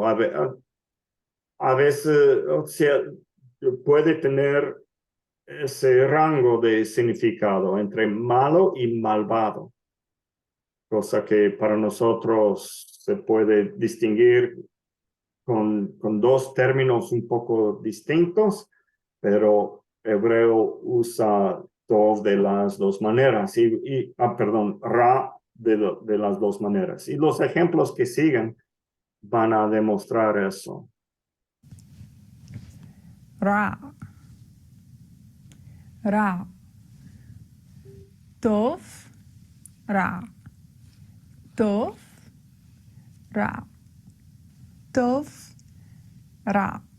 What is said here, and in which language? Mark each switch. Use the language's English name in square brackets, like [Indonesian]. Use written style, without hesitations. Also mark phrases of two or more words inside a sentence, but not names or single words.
[Spanish] A veces, o sea, puede tener ese rango de significado entre malo y malvado, cosa que para nosotros se puede distinguir con dos términos un poco distintos, pero hebreo usa Tov de las dos maneras, perdón, Ra de las dos maneras. Y los ejemplos que siguen van a demostrar eso. [Hebrew] רע. רע. טוב. רע. טוב. רע. טוב. רע.